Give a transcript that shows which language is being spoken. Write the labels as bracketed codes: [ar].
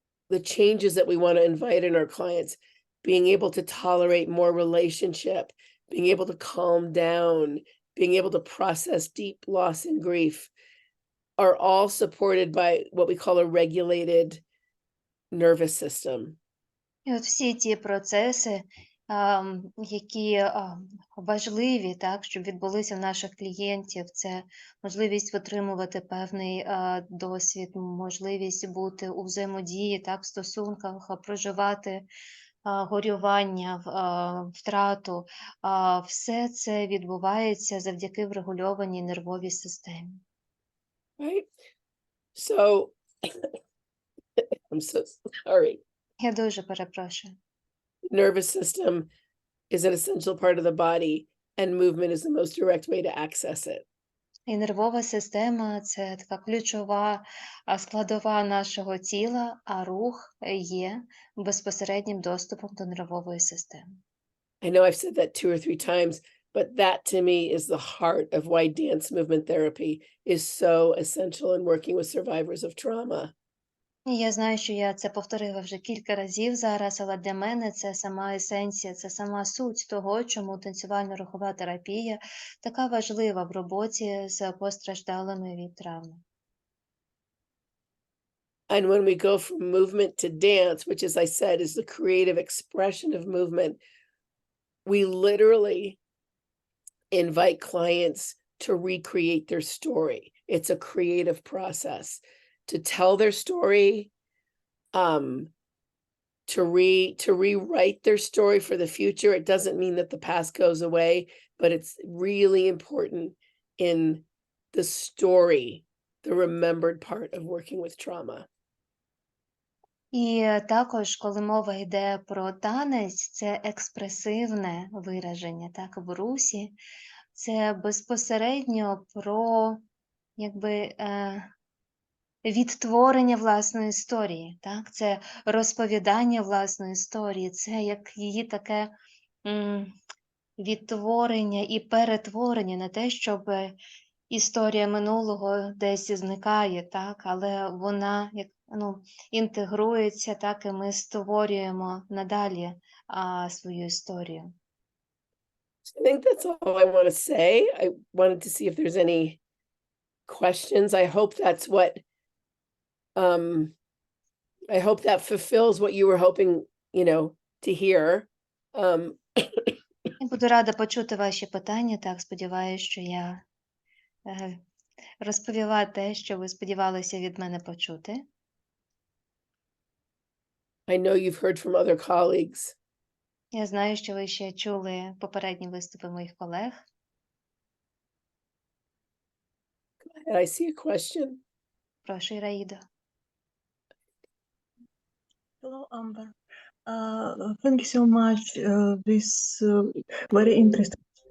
[en] The changes that we want to invite in our clients, being able to tolerate more relationship, being able to calm down, being able to process deep loss and grief, are all supported by what we call a regulated nervous system. [uk] І от всі ті процеси, які важливі, так, щоб відбулися в наших клієнтів. Це можливість отримувати певний досвід, можливість бути у взаємодії, так, в стосунках, проживати горювання, втрату. Все це відбувається завдяки врегульованій нервовій системі. [en] Right? So, I'm so sorry. [uk] Я дуже перепрошую. [en] Nervous system is an essential part of the body, and movement is the most direct way to access it. [uk] І нервова система – це така ключова складова нашого тіла, а рух є безпосереднім доступом до нервової системи. [en] I know I've said that 2 or 3 times, but that to me is the heart of why dance movement therapy is so essential in working with survivors of trauma. [uk] І я знаю, що я це повторила вже кілька разів зараз, але для мене це сама есенція, це сама суть того, чому танцювально-рухова терапія така важлива в роботі з постраждалими від травми. [en] And when we go from movement to dance, which, as I said, is the creative expression of movement, we literally invite clients to recreate their story. It's a creative process to tell their story, to rewrite their story for the future. It doesn't mean that the past goes away, but it's really important in the story, the remembered part of working with trauma. [uk] І також, коли мова йде про танець, це експресивне вираження, так, в русі, це безпосередньо про, якби, відтворення власної історії, так, це розповідання власної історії, це як її таке відтворення і перетворення на те, щоб історія минулого десь зникає, так, але вона як, інтегрується, так, і ми створюємо надалі свою історію. [en] I think that's all I want to say. I wanted to see if there's any questions. I hope that's what, I hope that fulfills what you were hoping, to hear. [uk] Я буду рада почути ваші питання, так, сподіваюся, що я розповіла те, що ви сподівалися від мене почути. [en] I know you've heard from other colleagues. [uk] Я знаю, що ви ще чули попередні виступи моїх колег. [en] I see a question. [uk] Прошу, Іраїдо. [en] Hello, Amber. Thank you so much. This very interesting.